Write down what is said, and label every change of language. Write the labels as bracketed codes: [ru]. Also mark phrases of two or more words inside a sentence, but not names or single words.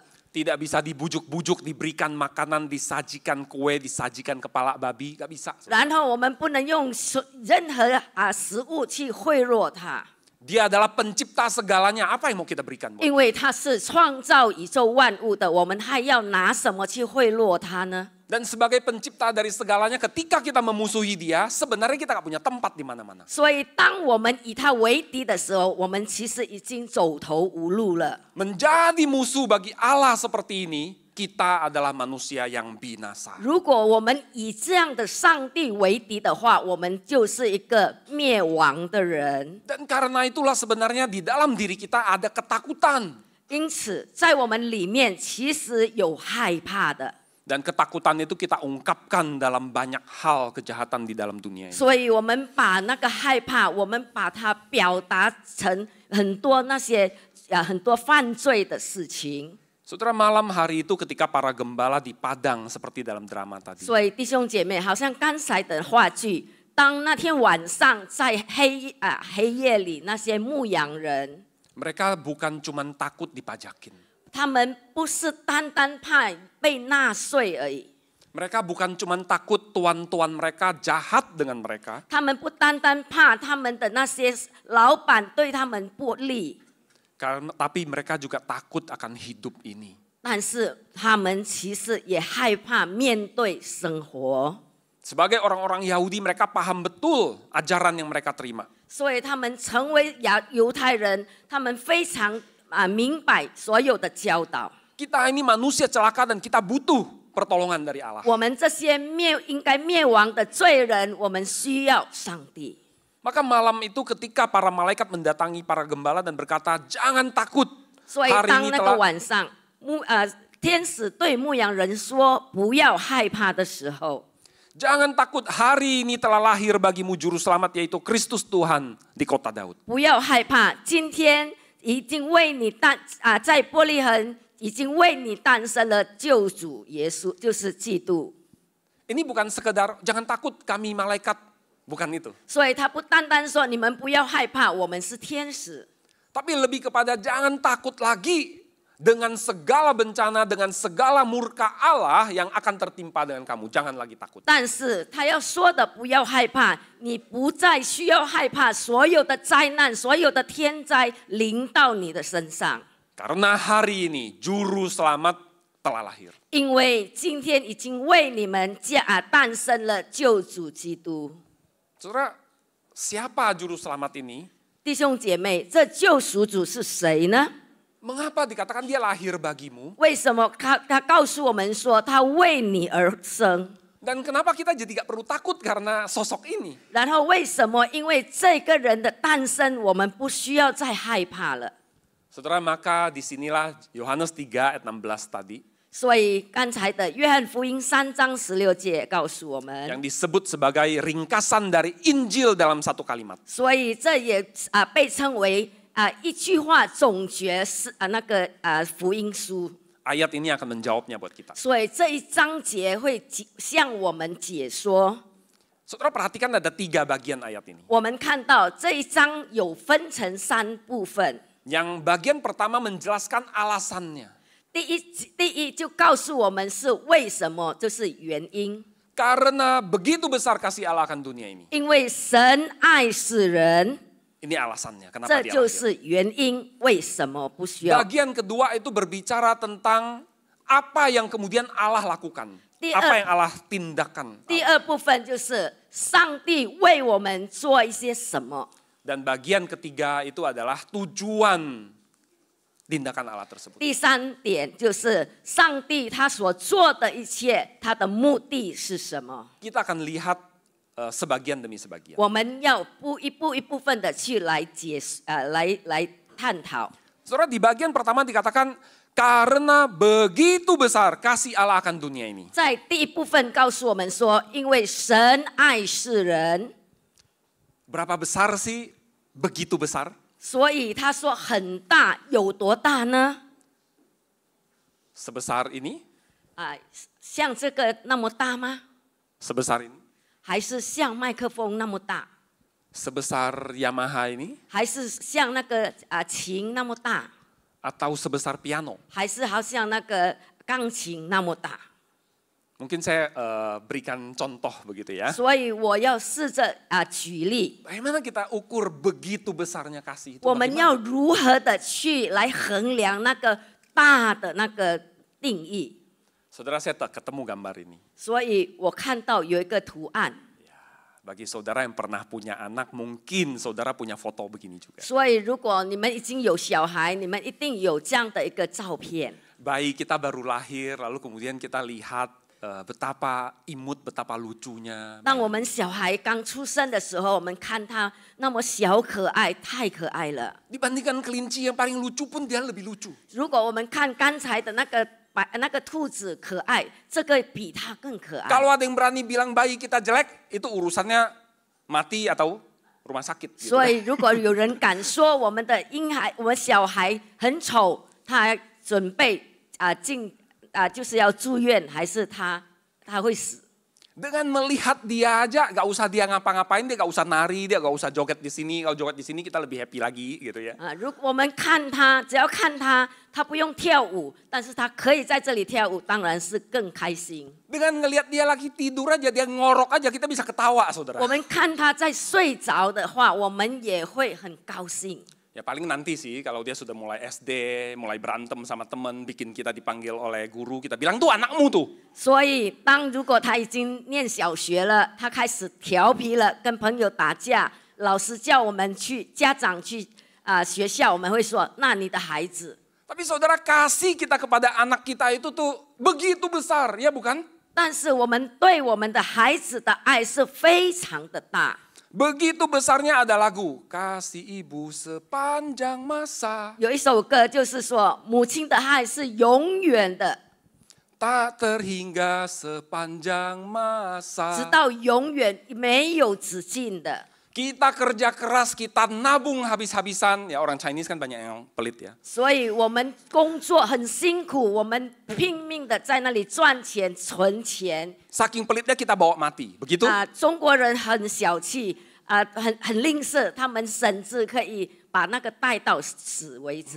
[id] Tidak bisa dibujuk-bujuk, diberikan makanan, disajikan kue, disajikan kepala babi, gak bisa. [zh] 然后我们不能用任何食物去贿赂他， [id] Dia adalah pencipta segalanya, apa yang mau kita berikan? [zh] 因为他是创造宇宙万物的，我们还要拿什么去贿赂他呢？ [id] Dan sebagai pencipta dari segalanya, ketika kita memusuhi dia, sebenarnya kita gak punya tempat di mana-mana. [zh] 所以当我们以他为敌的时候，我们其实已经走投无路了。 [id] Menjadi musuh bagi Allah seperti ini, kita adalah manusia yang binasa. [zh] 如果我们以这样的上帝为敌的话，我们就是一个灭亡的人。 [id] Dan karena itulah sebenarnya di dalam diri kita ada ketakutan. [zh] 因此，在我们里面其实有害怕的。 [id] Dan ketakutan itu kita ungkapkan dalam banyak hal kejahatan di dalam dunia ini. [zh] 所以我们把那个害怕，我们把它表达成很多那些很多犯罪的事情。 [id] Saudara, malam hari itu ketika para gembala di padang seperti dalam drama tadi. [zh] 所以弟兄姐妹，好像刚才的话剧，当那天晚上在黑夜里，那些牧羊人， [id] Mereka bukan cuman takut dipajakin. [zh] 他们不是单单怕被纳税而已， [id] Mereka bukan cuman takut tuan-tuan mereka jahat dengan mereka. [zh] 他们不单单怕他们的那些老板对他们不利， [id] Tapi mereka juga takut akan hidup ini. [zh] 但是他们其实也害怕面对生活。 [id] Sebagai orang-orang Yahudi, mereka paham betul ajaran yang mereka terima. [zh] 所以他们成为犹太人，他们非常明白所有的教导。 [id] Kita ini manusia celaka dan kita butuh pertolongan dari Allah. [zh] 我们这些应该灭亡的罪人，我们需要上帝。 [id] Maka malam itu ketika para malaikat mendatangi para gembala dan berkata, jangan takut. [zh] 所以 [id] Hari [zh] 当 [id] ini [zh] 那个 [id] telah [zh] 晚上，天使对牧羊人说不要害怕的时候， [id] Jangan takut, hari ini telah lahir bagimu juru selamat yaitu Kristus Tuhan di kota Daud. [zh] 不要害怕，今天已经为你在伯利恒已经为你诞生了救主耶稣，就是基督。 [id] Ini bukan sekedar jangan takut kami malaikat, bukan itu. [zh] 所以他不单单说你们不要害怕，我们是天使， [id] Tapi lebih kepada jangan takut lagi dengan segala bencana, dengan segala murka Allah yang akan tertimpa dengan kamu. Jangan lagi takut. [zh] 但是他要说的不要害怕，你不再需要害怕所有的灾难、所有的天灾临到你的身上， [id] Karena hari ini juru selamat telah lahir. [zh] 因为今天已经为你们诞生了救主基督。 [id] Saudara, siapa juru selamat ini? [zh] 弟兄姐妹，这救赎主是谁呢？ [id] Mengapa dikatakan dia lahir bagimu? [zh] 为什么他告诉我们说他为你而生？ [id] Dan kenapa kita jadi gak perlu takut karena sosok ini? [zh] 然后为什么？因为这个人的诞生，我们不需要再害怕了。 [id] Saudara, maka disinilah Yohanes 3 ayat 16 tadi. [zh] 所以刚才的约翰福音3章16节告诉我们， [id] Yang disebut sebagai ringkasan dari Injil dalam satu kalimat. [zh] 所以这也被称为一句话总结是那个福音书。 [id] Ayat ini akan menjawabnya buat kita. [zh] 所以这一章节会向我们解说。 [id] Saudara perhatikan ada 3 bagian ayat ini. [zh] 我们看到这一章有分成3部分。 [id] Yang bagian pertama menjelaskan alasannya. [zh] 第一就告诉我们是为什么，就是原因。 [id] Karena begitu besar kasih Allah akan dunia ini. [zh] 因为神爱世人， [id] Ini alasannya [zh] 这 [id] kenapa dia [zh] 就 [id] lahir. [zh] 是原因。为什么不需要？ [id] Bagian kedua itu berbicara tentang apa yang kemudian Allah lakukan. [zh] 第二- [id] Apa yang Allah tindakan. [zh] 第二部分就是上帝为我们做一些什么。 [id] Dan bagian ketiga itu adalah tujuan tindakan Allah tersebut. [zh] 第三点就是上帝他所做的一切，他的目的是什么？ [id] Kita akan lihat sebagian demi sebagian. [zh] 我们要一部分的去来来探讨。 [id] Saudara, di bagian pertama dikatakan karena begitu besar kasih Allah akan dunia ini. [zh] 在第一部分告诉我们说，因为神爱世人， [id] Berapa besar sih begitu besar? [zh] 所以他说很大，有多大呢？ [id] Sebesar ini? [zh] 像这个那么大吗？ [id] Sebesar ini? [zh] 还是像麦克风那么大？ [id] Sebesar Yamaha ini? [zh] 还是像那个琴那么大？ [id] Atau sebesar piano? [zh] 还是好像那个钢琴那么大？ [id] Mungkin saya berikan contoh begitu ya. [zh] 所以我要试着举例， [id] Bagaimana kita ukur begitu besarnya kasih itu? [zh] 我们 [id] Bagaimana? [zh] 要如何的去来衡量那个大的那个定义？ [id] Saudara, saya tak ketemu gambar ini. [zh] 所以我看到有一个图案， [id] Bagi saudara yang pernah punya anak, mungkin saudara punya foto begini juga. [zh] 所以如果你们已经有小孩，你们一定有这样的一个照片。 [id] Bayi kita baru lahir, lalu kemudian kita lihat betapa imut, betapa lucunya. [zh] 当我们小孩刚出生的时候，我们看他那么小可爱，太可爱了。 [id] Dibandingkan kelinci yang paling lucu pun dia lebih lucu. [zh] 如果我们看刚才的那个兔子可爱，这个比它更可爱。 [id] Kalau ada yang berani bilang bayi kita jelek, itu urusannya mati atau rumah sakit. Gitu. [zh] 所以如果有人敢说我们的婴孩、我们小孩很丑，他还准备就是要住院，还是他会死？ [id] Dengan melihat dia aja, gak usah dia ngapa-ngapain, dia gak usah nari, dia gak usah joget di sini. Kalau joget di sini kita lebih happy lagi gitu ya. [zh] 如果我们看他，只要看他，他不用跳舞，但是他可以在这里跳舞，当然是更开心。 [id] Dengan ngelihat dia lagi tidur aja, dia ngorok aja, kita bisa ketawa saudara. [zh] 我们看他在睡着的话，我们也会很高兴。 [id] Ya paling nanti sih kalau dia sudah mulai SD, mulai berantem sama teman, bikin kita dipanggil oleh guru, kita bilang tuh anakmu tuh. [zh] 所以，如果他已经念小学了，他开始调皮了，跟朋友打架，老师叫我们去，家长去学校，我们会说，那你的孩子。 [id] Tapi saudara, kasih kita kepada anak kita itu tuh begitu besar, ya bukan? [zh] 但是我们对我们的孩子的爱是非常的大。 [id] Begitu besarnya ada lagu, kasih ibu sepanjang masa. [zh] 有一首歌就是说，母亲的爱是永远的， [id] Tak terhingga sepanjang [zh] 直 [id] masa. [zh] 到永远没有止境的。 [id] Kita kerja keras, kita nabung habis-habisan. Ya orang Chinese kan banyak yang pelit ya. [zh] 所以我们工作很辛苦，我们拼命的在那里赚钱、存钱。 [id] Saking pelitnya kita bawa mati, begitu? [zh] 中国人很小气，很吝啬，他们甚至可以把那个带到死为止。